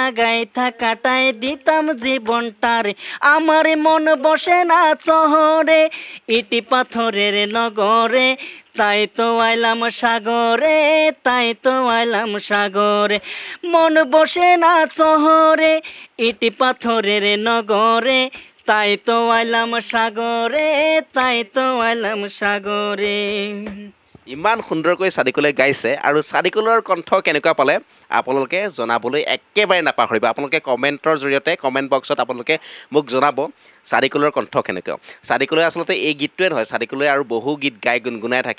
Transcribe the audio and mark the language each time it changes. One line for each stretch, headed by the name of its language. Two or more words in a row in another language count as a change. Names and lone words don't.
Bangla: গাইথা কাটায় দিতাম জীবনটারে আমার মন বসে না শহরে ইটি পাথরের নগরে তাই তো আইলাম সাগরে তাই তো আইলাম সাগরে মন বসে না শহরে ইটি পাথরের নগরে তাই তো আইলাম সাগরে তাই তো আইলাম সাগরে।
Assamese: ইমান সুন্দৰকৈ ছাদিকুলে গাইছে আৰু ছাদিকুলৰ কণ্ঠ কেনেকুৱা পালে আপোনালোকে জনাবলৈ একেবাৰে নাপাহৰিব। আপোনালোকে কমেণ্টৰ জৰিয়তে কমেণ্ট বক্সত আপোনালোকে মোক জনাব ছাদিকুলৰ কণ্ঠ কেনেকুৱা। ছাদিকুলে আচলতে এই গীতটোৱে নহয়, ছাদিকুলে আৰু বহু গীত গাই গুণগুণাই থাকে।